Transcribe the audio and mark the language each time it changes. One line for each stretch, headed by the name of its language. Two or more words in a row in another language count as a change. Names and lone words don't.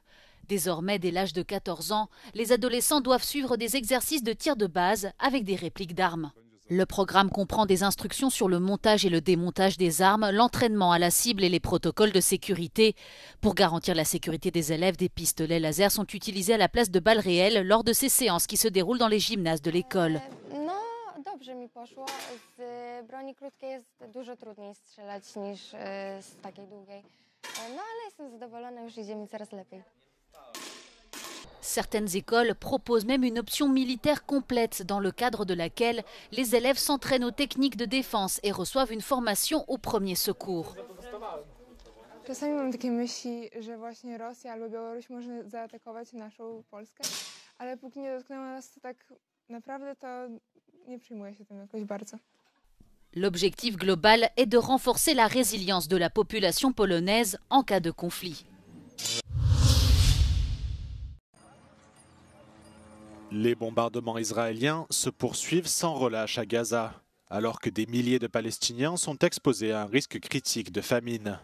French: Désormais, dès l'âge de 14 ans, les adolescents doivent suivre des exercices de tir de base avec des répliques d'armes. Le programme comprend des instructions sur le montage et le démontage des armes, l'entraînement à la cible et les protocoles de sécurité. Pour garantir la sécurité des élèves, des pistolets laser sont utilisés à la place de balles réelles lors de ces séances qui se déroulent dans les gymnases de l'école.
Polish: Dobrze mi poszło. Z broni krótkiej jest dużo trudniej strzelać niż z takiej długiej. No ale jestem zadowolona, już idzie mi coraz lepiej.
French: Certaines écoles proposent même une option militaire complète dans le cadre de laquelle les élèves s'entraînent aux techniques de défense et reçoivent une formation aux premiers secours.
Polish: Czasami mam takie myśli, że właśnie Rosja albo Białoruś może zaatakować naszą Polskę, ale póki nie dotknęła nas, to tak naprawdę to nie przyjmuję się tym jakoś bardzo.
French: L'objectif global est de renforcer la résilience de la population polonaise en cas de conflit. Les bombardements israéliens se poursuivent sans relâche à Gaza, alors que des milliers de Palestiniens sont exposés à un risque critique de famine.